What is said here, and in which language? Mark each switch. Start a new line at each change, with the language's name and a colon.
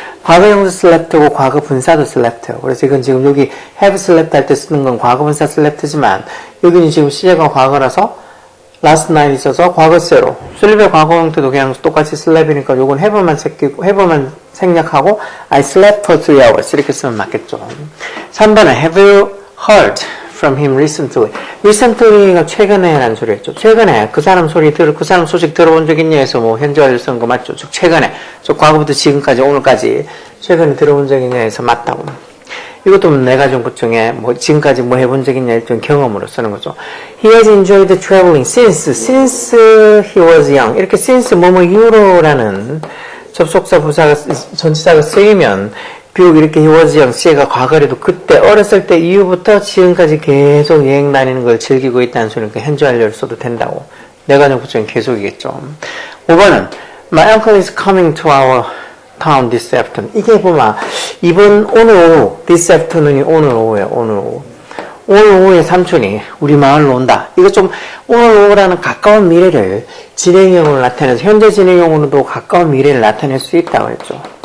Korean: 과거형도 slept고 과거 분사도 slept예요. 그래서 이건 지금 여기
English: have slept
Korean: 할 때 쓰는 건 과거 분사 slept지만 여기는 지금 시제가 과거라서 last night 있어서 과거세로 sleep의 과거 형태도 그냥 똑같이 slep이니까 요건 have만 새끼고 have만 생략하고
English: I slept for 3 hours
Korean: 이렇게 쓰면 맞겠죠. 3번은
English: have you heard from him recently.
Korean: recently가 최근에 라는 소리였죠. 최근에 그 사람 그 사람 소식 들어본 적 있냐 해서 뭐 현재 완료 쓰는 거 맞죠. 즉 최근에 과거부터 지금까지 오늘까지 최근에 들어본 적 있냐 해서 맞다고. 이것도 네 가지 부정에 뭐 지금까지 뭐 해본 적 있냐 일종 경험으로 쓰는 거죠.
English: He has enjoyed traveling since he was young.
Korean: 이렇게 since 뭐뭐 이후로라는 접속사 부사가 전치사가 쓰이면 비록 이렇게
English: he was young,
Korean: 씨가 과거래도 그때 어렸을 때 이후부터 지금까지 계속 여행 다니는 걸 즐기고 있다는 소리니까 현재 완료를 써도 된다고. 네 가지 부정은 계속이겠죠. 5번은
English: My uncle is coming to our town this afternoon.
Korean: 이게 보면 오늘 오후
English: this afternoon
Korean: 이 오늘 오후예요. 오늘 오후. 오늘 오후에 삼촌이 우리 마을로 온다. 이거 좀 오늘 오후라는 가까운 미래를 진행형으로 나타내서 현재 진행형으로도 가까운 미래를 나타낼 수 있다고 했죠.